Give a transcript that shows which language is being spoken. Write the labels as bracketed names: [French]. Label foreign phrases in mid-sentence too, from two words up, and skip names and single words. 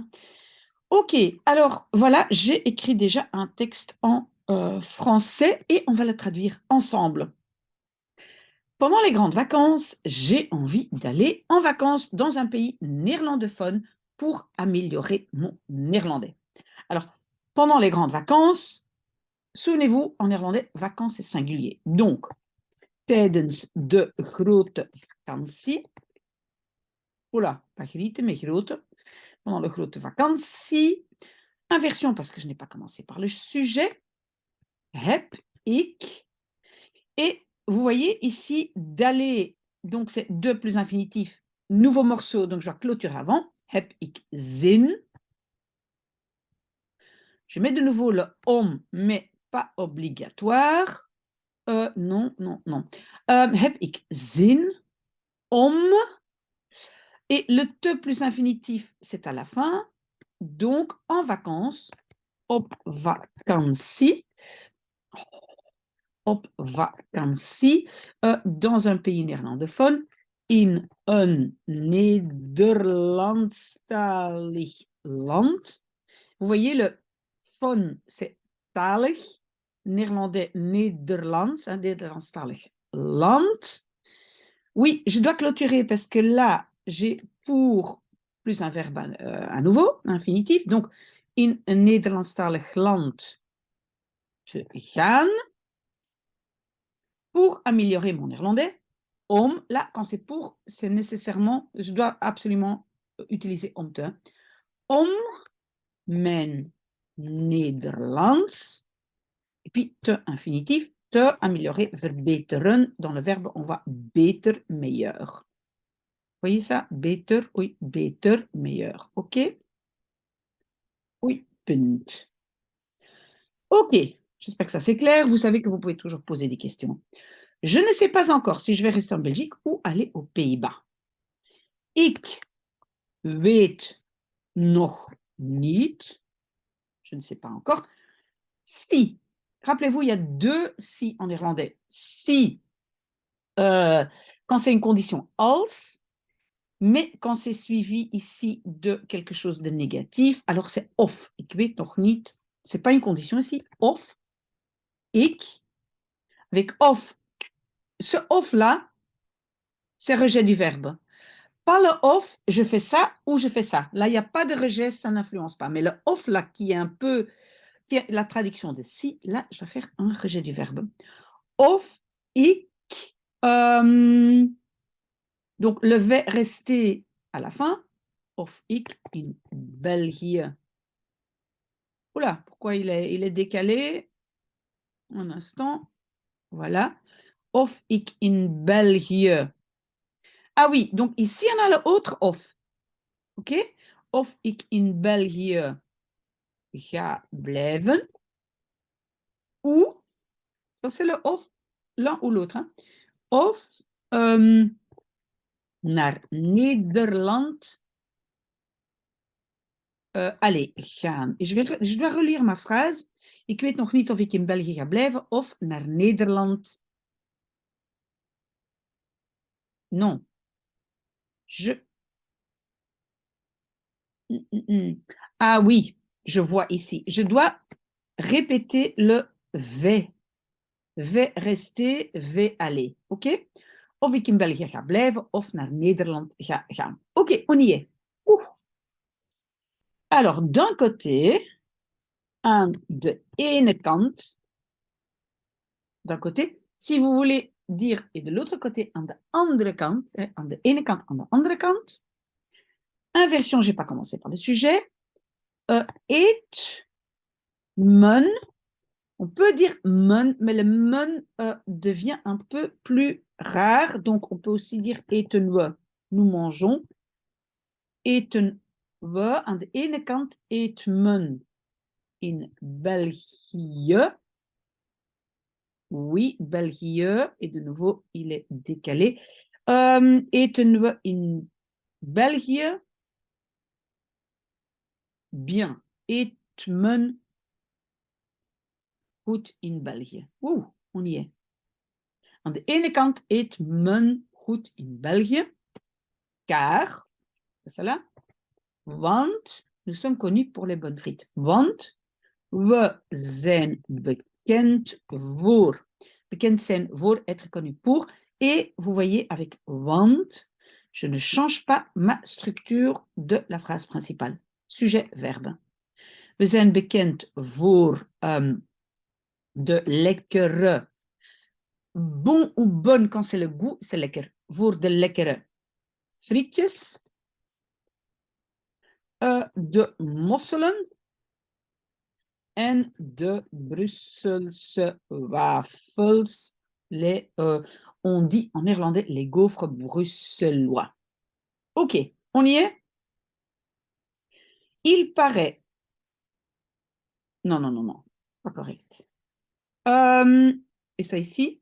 [French] Ok, alors voilà, j'ai écrit déjà un texte en français et on va le traduire ensemble. Pendant les grandes vacances, j'ai envie d'aller en vacances dans un pays néerlandophone pour améliorer mon néerlandais. Alors, pendant les grandes vacances, souvenez-vous, en néerlandais, vacances c'est singulier. Donc, [Dutch] tijdens de grote vakantie, [French] oula, pas grieten, mais grote, pendant [Dutch] de grote vakantie, [French] inversion parce que je n'ai pas commencé par le sujet, [Dutch] heb ik, [French] et vous voyez ici d'aller, donc c'est de plus infinitif, nouveau morceau, donc je dois clôturer avant, [Dutch] heb ik zin. [French] Je mets de nouveau le om, mais pas obligatoire. Non, non, non. [Dutch] Heb ik zin om. [French] Et le te plus infinitif, c'est à la fin. Donc, en vacances, [Dutch] op vakantie. Op vakantie [French] dans un pays néerlandophone, [Dutch] in een Nederlandstalig land. [French] Vous voyez, le von, c'est talig, néerlandais, [Dutch] Nederlands, hein, Nederlandstalig land. [French] Oui, je dois clôturer parce que là, j'ai pour plus un verbe à nouveau, infinitif. Donc, [Dutch] in een Nederlandstalig land te gaan. [French] Pour améliorer mon néerlandais, om, là, quand c'est pour, c'est nécessairement, je dois absolument utiliser [Dutch] om te. Om mijn Nederlands, [French] et puis te infinitif, te améliorer, verbeteren. Dans le verbe, on va beter, meilleur. Vous voyez ça? Beter, oui, beter, meilleur. OK? Oui, punt. OK, j'espère que ça c'est clair. Vous savez que vous pouvez toujours poser des questions. Je ne sais pas encore si je vais rester en Belgique ou aller aux Pays-Bas. [Dutch] Ik weet nog niet. [French] Je ne sais pas encore. Si. Rappelez-vous, il y a deux si en néerlandais. Si, quand c'est une condition als, mais quand c'est suivi ici de quelque chose de négatif, alors c'est of. [Dutch] Ik weet nog niet. [French] C'est pas une condition ici. [Dutch] Of. Ik. [French] Avec of. Ce of-là, c'est rejet du verbe. Pas le off, je fais ça ou je fais ça. Là, il n'y a pas de rejet, ça n'influence pas. Mais le off, là, qui est un peu qui est la traduction de si, là, je dois faire un rejet du verbe. [Dutch] Of ik. [French] Donc, le vais rester à la fin. [Dutch] Of ik in België. [French] Oula, pourquoi il est décalé? Un instant. Voilà. [Dutch] Of ik in België. [French] Ah oui, donc ici, on a le autre of. OK? [Dutch] Of ik in België ga blijven. [French] Ou, ça c'est le of, l'un ou l'autre. Hein? [Dutch] Of naar Nederland aller gaan. [French] Je dois relire ma phrase. [Dutch] Ik weet nog niet of ik in België ga blijven of naar Nederland. [French] Non. Je. Ah oui, je vois ici. Je dois répéter le vais. Vais rester, vais aller. OK? [Dutch] Of ik in België ga blijven of naar Nederland ga gaan. [French] OK, on y est. Ouh. Alors, d'un côté, [Dutch] aan de ene kant, [French] d'un côté, si vous voulez dire, et de l'autre côté, [Dutch] aan de andere kant, aan de ene kant, aan de andere kant. [French] Inversion, je n'ai pas commencé par le sujet. Eet, men, on peut dire men, mais le men devient un peu plus rare, donc on peut aussi dire [Dutch] eten we, [French] nous mangeons. [Dutch] eten we. Aan de ene kant eet men in België. [French] Oui, België. Et de nouveau, il est décalé. [Dutch] Eten we in België? Bien. Eet men goed in België? Oeh, [French] on y est. [Dutch] Aan de ene kant eet men goed in België, [French] car, c'est ça là, want nous sommes connus pour les bonnes frites. [Dutch] Want we zijn bekend voor. Bekend zijn voor, [French] être connu pour. Et vous voyez, avec want, je ne change pas ma structure de la phrase principale. Sujet, verbe. [Dutch] We zijn bekend voor de lekkere. [French] Bon ou bonne, quand c'est le goût, c'est lekker. [Dutch] Voor de lekkere frietjes. De mosselen. En de Brusselse wafels. [French] On dit en néerlandais les gaufres bruxellois. Ok, on y est? Il paraît. Non, pas correct. Et ça ici?